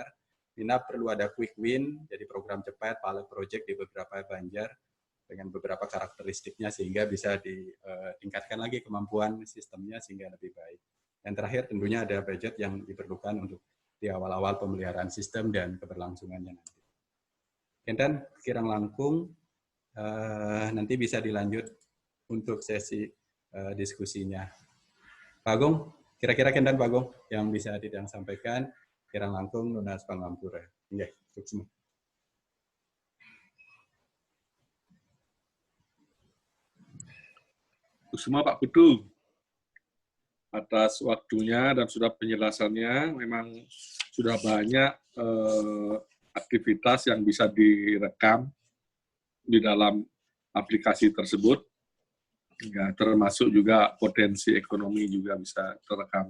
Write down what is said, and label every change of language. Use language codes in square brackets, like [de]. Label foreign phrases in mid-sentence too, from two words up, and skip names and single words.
[id] Minap perlu ada [en] quick win, [id] jadi program cepat, [en] pilot project [id] di beberapa Banjar dengan beberapa karakteristiknya sehingga bisa ditingkatkan lagi kemampuan sistemnya sehingga lebih baik. Dan terakhir tentunya ada budget yang diperlukan untuk di awal-awal pemeliharaan sistem dan keberlangsungannya nanti. Dan [ban] kirang langkung [id] nanti bisa dilanjut untuk sesi diskusinya. Pak Agung, kira-kira Kendan Pak Agung yang bisa Titiang sampaikan, [ban] kirang langkung lunas pangampura. Nggih, sukses. [id] Semua Pak Putu atas waktunya dan sudah penjelasannya. Memang sudah banyak aktivitas yang bisa direkam di dalam aplikasi tersebut, ya, termasuk juga potensi ekonomi juga bisa terekam.